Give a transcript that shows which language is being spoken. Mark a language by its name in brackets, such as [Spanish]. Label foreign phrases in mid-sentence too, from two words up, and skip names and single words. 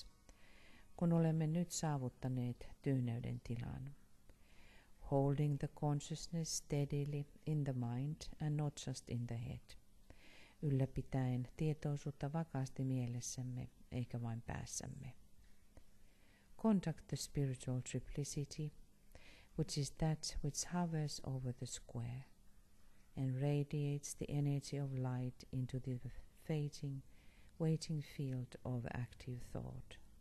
[Finnish] kun olemme nyt saavuttaneet tyyneyden tilan, [English] holding the consciousness steadily in the mind and not just in the head, [Finnish] ylläpitäen tietoisuutta vakaasti mielessämme eikä vain päässämme. [English] Conduct the spiritual triplicity, which is that which hovers over the square and radiates the energy of light into the waiting field of active thought.